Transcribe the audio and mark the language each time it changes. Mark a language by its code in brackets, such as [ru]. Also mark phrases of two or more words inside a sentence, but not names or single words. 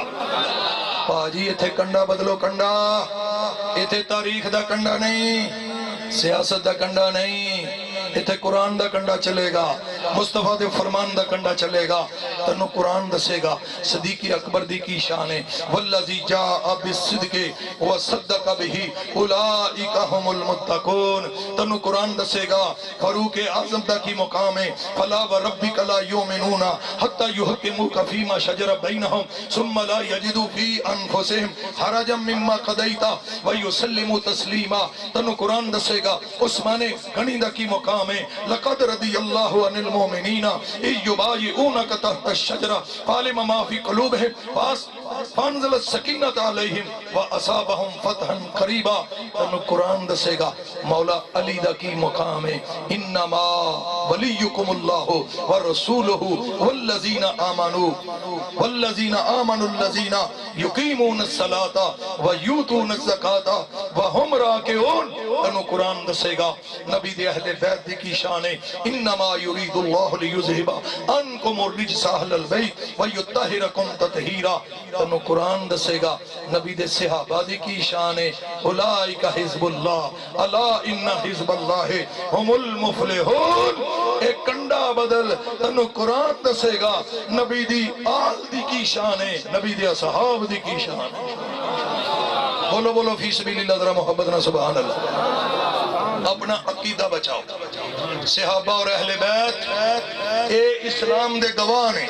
[pa] بھاجی ایتھے کنڈا بدلو، کنڈا ایتھے تاریخ دا کنڈا نہیں، سیاست دا کنڈا نہیں، ایتھے قرآن دا کنڈا چلے گا، مصطفیٰ دے فرمان دا کنڈا چلے گا. تنوں قرآن دسے گا صدیقی اکبر دی کی شان ہے, [ar] والذي جاء بالصدق وصدق به أولئك هم المتقون. [pa] تنوں قرآن دسے گا فاروق اعظم دا کی مقام ہے, [ar] فلا وربك لا يؤمنون حتى يحكموك فيما شجر بينهم ثم لا يجدوا في أنفسهم حرجا مما قضيت ويسلموا تسليما. [pa] تنوں قرآن دسے گا عثمان غنی دا کی مقام ہے, [ar] لقد رضي الله عن المؤمنين يبايعونك تحت الشجرة فعلم ما في قلوبهم فأنزل السكينة عليهم وأثابهم فتحا قريبا. [pa] تنوں قرآن دسے گا مولا علی دا کی مقام ہے, [ar] إنما وليكم الله ورسوله والذين آمنوا الذين يقيمون الصلاة ويؤتون الزكاة وهم راكعون. [pa] تنوں قرآن دسے گا نبی دے اہل بیت دی کی شان ہے, [ar] إنما يريد الله ليذهب عنكم الرجس أهل البيت ويطهركم تطهيرا. [pa] تنوں قرآن دسے گا نبی دے صحابہ دی کی شان ہے, [ar] أولئك حزب الله ألا إن حزب الله هم المفلحون. [pa] اک کنڈا بدل، تنوں قرآن دسے گا نبی دی آل دی کی شان ہے، نبی دے اصحاب دی کی شان ہے. [ur] بولو بولو [ar] في سبيل الله, [ur] ذرا محبت نا [ar] سبحان الله. [ur] اپنا عقیدہ بچاؤ. [pa] صحابہ اور اہل بیت اے اسلام دے گواہ نے.